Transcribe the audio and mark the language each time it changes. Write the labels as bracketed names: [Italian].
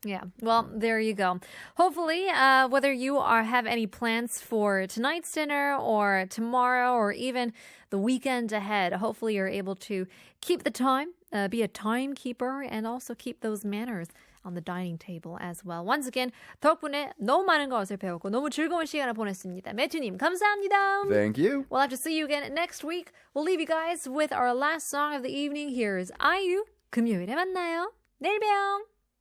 [English] Yeah. Well, there you go. Hopefully, whether you have any plans for tonight's dinner or tomorrow or even the weekend ahead, hopefully you're able to keep the time, be a timekeeper, and also keep those manners on the dining table as well. Once again, [Korean] 덕분에 너무 많은 것을 배웠고 너무 즐거운 시간을 보냈습니다. 매튜님, 감사합니다. [English] Thank you. We'll have to see you again next week. We'll leave you guys with our last song of the evening. Here's IU. [Korean] 금요일에 만나요. 내일 봬요.